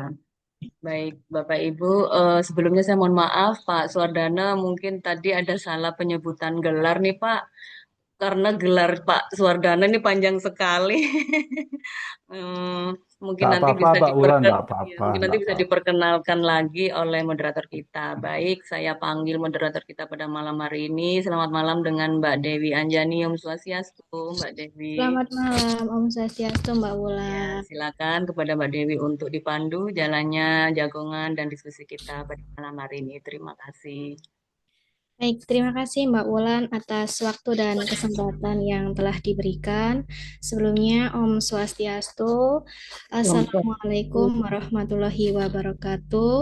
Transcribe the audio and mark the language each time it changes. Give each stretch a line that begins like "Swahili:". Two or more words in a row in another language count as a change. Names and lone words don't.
Indonesian: Baik, Bapak Ibu, sebelumnya saya mohon maaf, Pak Suwardana, mungkin tadi ada salah penyebutan gelar nih, Pak. Karena gelar Pak Suwardana ini panjang sekali. Hmm, mungkin Tak nanti apa-apa, bisa Mbak Wulan, tak ya, apa-apa, mungkin nanti tak bisa apa-apa. diperkenalkan lagi oleh moderator kita. Baik, saya panggil moderator kita pada malam hari ini. Selamat malam dengan Mbak Dewi Anjani.
Sanskrit: Om Swastiastu,
Indonesian: Mbak Dewi. Selamat malam,
Sanskrit: Om Swastiastu,
Indonesian: Mbak Ya, Wulan. silakan kepada Mbak Dewi untuk dipandu jalannya jagongan dan diskusi kita pada malam hari ini. Terima kasih. Baik, terima kasih Mbak Wulan atas waktu dan kesempatan yang telah diberikan. Sebelumnya,
Sanskrit: Om Swastiastu,
Arabic: السلام عليكم ورحمة الله وبركاته.